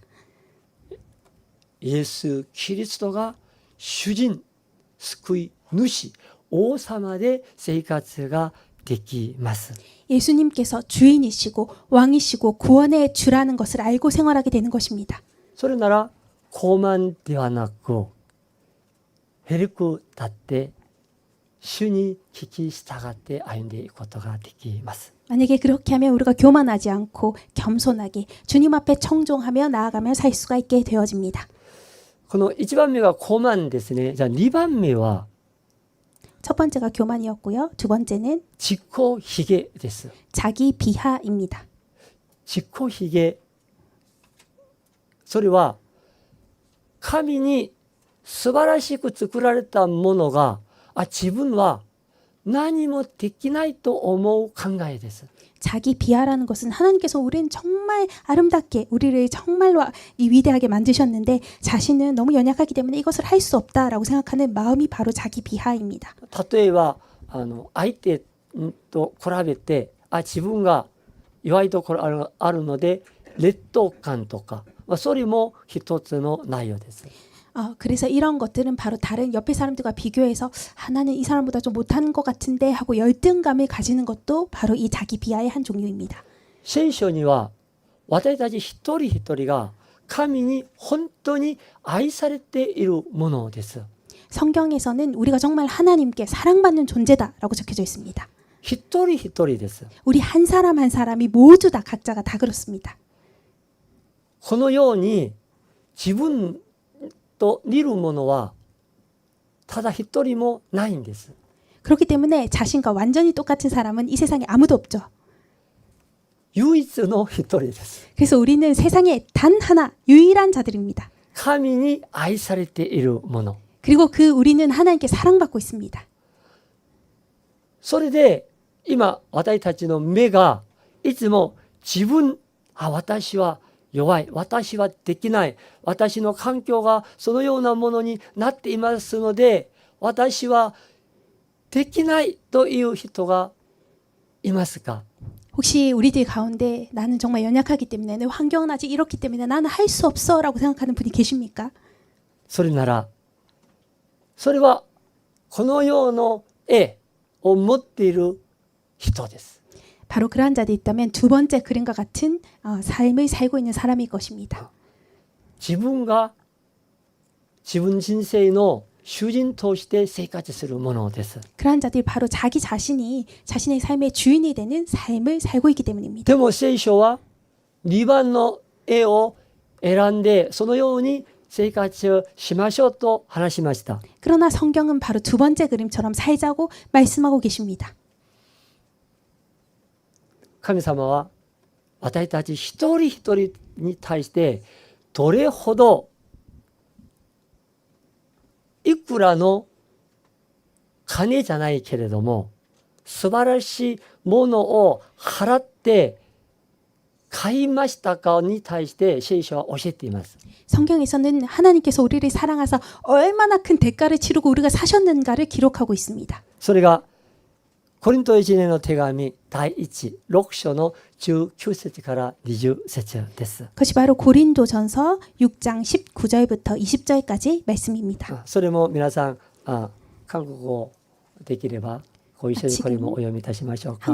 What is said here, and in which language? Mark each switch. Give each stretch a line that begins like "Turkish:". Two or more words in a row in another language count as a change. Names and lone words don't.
Japanese: イエス・キリストが主人、救い主、王様で生活ができます。
Korean: 예수님께서 주인이시고 왕이시고 구원의 주라는 것을 알고 생활하게 되는 것입니다.
Japanese: それなら傲慢ではなくへりく立って主に聞き従って歩んでいくことができます。
Korean: 만약에 그렇게 하면 우리가 교만하지 않고 겸손하게 주님 앞에 청종하며 나아가며 살 수가 있게 되어집니다.
Japanese: この1番目が傲慢ですね。じゃあ2番目は
Korean: 첫 번째가 교만이었고요. 두 번째는
Japanese: 自己卑下です。
Korean: 자기 비하입니다.
Japanese: 自己卑下。それは神に素晴らしく作られたものが自分は何もできないと思う考えです。
Korean: 자기 비하라는 것은 하나님께서 우리는 정말 아름답게 우리를 정말로 이 위대하게 만드셨는데 자신은 너무 연약하기 때문에 이것을 할 수 없다라고 생각하는 마음이 바로 자기 비하입니다.
Japanese: 例えば相手と比べて自分が弱いところあるので劣等感とか、それも一つの内容です。
Korean: 그래서 이런 것들은 바로 다른 옆에 사람들과 비교해서 나는 이 사람보다 좀 못하는 것 같은데 하고 열등감을 가지는 것도 바로 이 자기 비하의 한 종류입니다.
Japanese: 聖書には私たち一人一人が神に本当に愛されているものです。
Korean: 성경에서는 우리가 정말 하나님께 사랑받는 존재다라고 적혀져 있습니다.
Japanese: 一人一人です。
Korean: 우리 한 사람 한 사람이 모두 다 각자가 다 그렇습니다.
Japanese: このように自分と似るものはただ一人もないんです。
Korean: 그렇기 때문에 자신과 완전히 똑같은 사람은 이 세상에 아무도 없죠.
Japanese: 唯一の一人です。
Korean: 그래서 우리는 세상에 단 하나 유일한 자들입니다.
Japanese: 神に愛されているもの。
Korean: 그리고 그 우리는 하나님께 사랑받고 있습니다.
Japanese: それで今私たちの目がいつも自分、私は弱い、私はできない、私の環境がそのようなものになっていますので私はできないという人がいますか？
Korean: 혹시 우리들 가운데 나는 정말 연약하기 때문에 내 환경은 아직 이렇기 때문에 나는 할 수 없어 라고 생각하는 분이 계십니까?
Japanese: それならそれはこの世の絵を持っている人です。
Korean: 바로 그러한 자들이 있다면 두 번째 그림과 같은 삶을 살고 있는 사람일 것입니다.
Japanese: 自分が自分人生の主人として生活するものです。
Korean: 그러한 자들이 바로 자기 자신이 자신의 삶의 주인이 되는 삶을 살고 있기 때문입니다.
Japanese: でも聖書は2番の絵を選んでそのように生活しましょうと話しました。
Korean: 그러나 성경은 바로 두 번째 그림처럼 살자고 말씀하고 계십니다.
Japanese: 神様は私たち一人一人に対してどれほどいくらの金じゃないけれども素晴らしいものを払って買いましたかに対して聖書は教えています。
Korean: 성경에서는 하나님께서 우리를 사랑하사 얼마나 큰 대가를 치르고 우리가 사셨는가를 기록하고 있습니다.
Japanese: それがコリント1年の手紙第6章の19節から20節です。
Korean: 그것이 바로 고린도전서 6장 19절부터 20절까지 말씀입니다.
Japanese: それも皆さん韓国語できればご一緒にこれもお読みいたしましょうか。